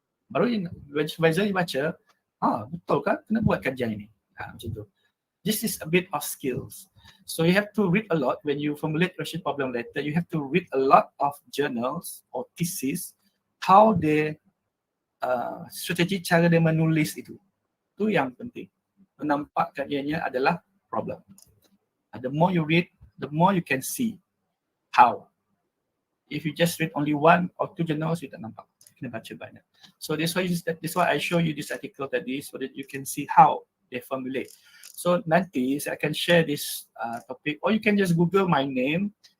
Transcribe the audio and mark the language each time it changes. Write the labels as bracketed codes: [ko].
[ms] Baru supervisor you baca, betul kan kena buat kajian ini. Macam tu. [en] This is a bit of skills. So you have to read a lot when you formulate research problem letter. You have to read a lot of journals or thesis, how they [ms] strategi cara dia menulis itu. Itu yang penting. Menampakkan ianya adalah problem. [en] The more you read, the more you can see how. If you just read only one or two journals, you [ms] tak nampak. Kena baca banyak. [en] So that's why I show you this article tadi, so that you can see how they formulate. So [ms] nanti saya akan [en] share this topic, or you can just Google my name.